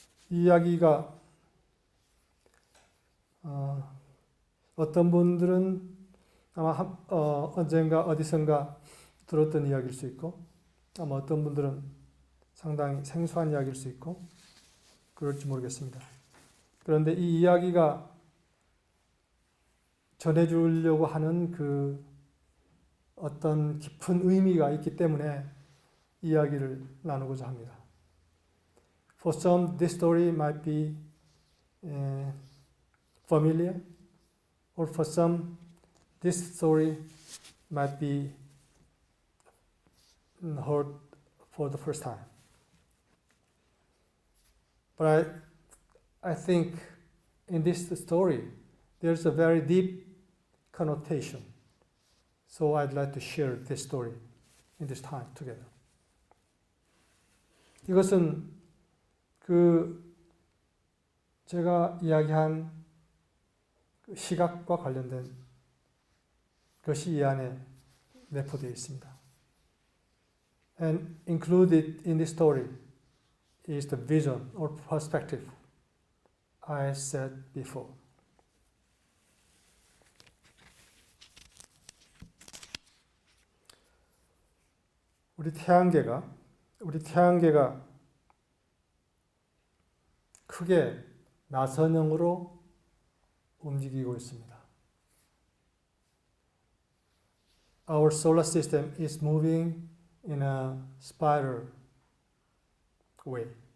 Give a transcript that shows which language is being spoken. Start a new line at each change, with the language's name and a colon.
Korean: 이 이야기가 어떤 분들은 아마 언젠가 어디선가 들었던 이야기일 수 있고, 아마 어떤 분들은 상당히 생소한 이야기일 수 있고 그럴지 모르겠습니다. 그런데 이 이야기가 전해주려고 하는 그 어떤 깊은 의미가 있기 때문에 이야기를 나누고자 합니다.
English: For some, this story might be familiar, or for some, this story might be heard for the first time. But I think in this story, there's a very deep connotation. So I'd like to share this story in this time together.
Korean: 이것은 제가 이야기한 시각과 관련된 것이 이 안에 내포되어 있습니다.
English: And included in this story is the vision or perspective I said before.
Korean: 우리 태양계가 우리 태양계가 크게 나선형으로 움직이고 있습니다.
English: Our solar system is moving in a spiral way.